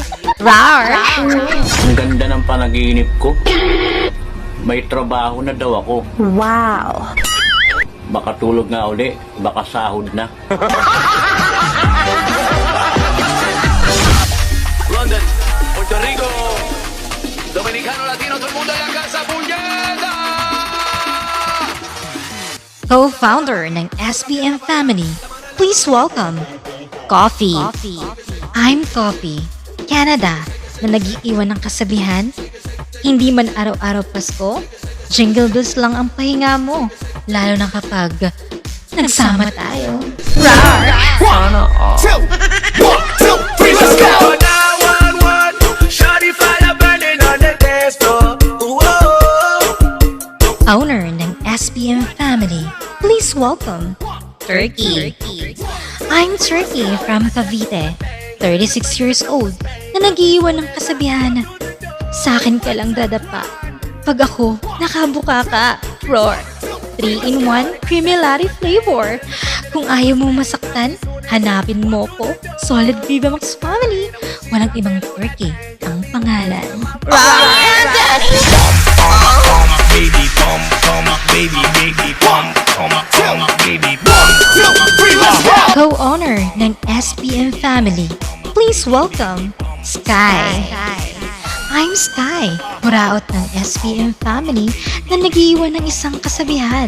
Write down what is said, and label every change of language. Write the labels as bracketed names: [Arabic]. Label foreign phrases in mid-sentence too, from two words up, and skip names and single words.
[Filipino] Rar! Ang ganda ng panaginip ko. May trabaho na daw ako. Wow! Baka tulog nga uli, baka sahod na. [Spanish] London, Puerto Rico, Dominicano, Latino, todo el mundo en la casa, puñeta! [Filipino] Co-founder ng SBM Family, [English] please welcome Coffee. I'm Coffee, Canada, [Filipino] na nag-iiwan ng kasabihan, hindi man araw-araw Pasko, [English] jingle bells [Filipino] lang ang pahinga mo, lalo na kapag nagsama tayo. Rar! [English] 2, 1, 2, 3, let's go! 911, shawty fire burning on the dance floor. [Filipino] Owner ng SBM Family, [English] please welcome Turkey. I'm Turkey from Cavite, 36 years old, [Filipino] na nag-iiwan ng kasabihan. Sa akin ka lang dadapa. Pag ako, nakabuka ka. Roar! [English] 3-in-1 creamy latte flavor. [Filipino] Kung ayaw mo masaktan, hanapin mo ko. [English] Solid Viva Max Family. [Filipino] Walang ibang Turkey ang pangalan. [English] Baby, bum, baby, baby, bum, baby, bum, 2, 3, let's go! [Filipino] Co-owner ng SBM Family, [English] please welcome Sky. I'm Sky, [Filipino] muraot ng SBM Family na nag-iiwan ng isang kasabihan.